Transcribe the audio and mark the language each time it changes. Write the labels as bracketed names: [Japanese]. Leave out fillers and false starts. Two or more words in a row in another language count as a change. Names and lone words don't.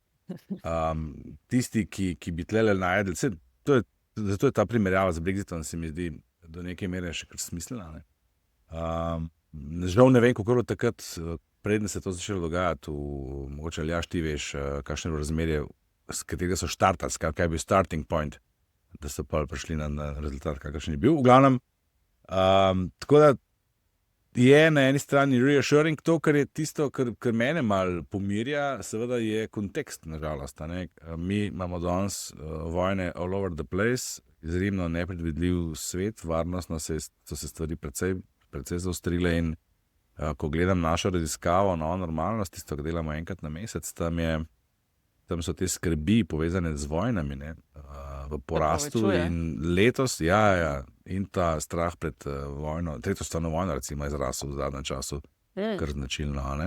[Slovenian] Tisti, ki bi tlele najdel, zato je ta primerjava z Brexitom, se mi zdi do neke mere še kar smiselna, ne? Žal ne vem, kako je bilo takrat, preden se je to začelo dogajati, mogoče Aljaž, ti veš, kakšno je bilo razmerje, s katerega so štartali, kaj je bil [English] starting point, [Slovenian] da so pa prišli na rezultat, kakršen je bil. V glavnem, tako da je na eni strani reassuring to, kar je tisto, kar mene malo pomirja, seveda je kontekst, nažalost, a ne. Mi imamo danes vojne [English] all over the place, [Slovenian] izjemno nepredvidljiv svet, varnostno so se stvari precej zaostrile in ko gledam našo raziskavo Nova normalnost, tisto, kar delamo enkrat na mesec, tam so te skrbi povezane z vojnami, ne, v porastu in letos, in ta strah pred vojno, tretjo svetovno vojno recimo je zrasel v zadnjem času, kar značilno, ne.